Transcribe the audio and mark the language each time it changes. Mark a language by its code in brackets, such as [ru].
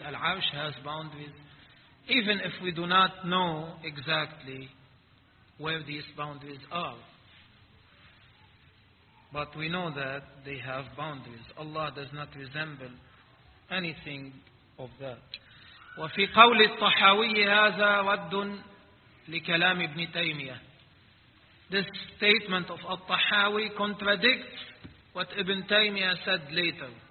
[en] Al-Arsh has boundaries. Even if we do not know exactly where these boundaries are. But we know that they have boundaries. Allah does not resemble anything of that. [ar] وفي قول الطحاوي هذا رد لكلام ابن تيمية. [en] This statement of الطحاوي contradicts what Ibn Taymiyyah said later.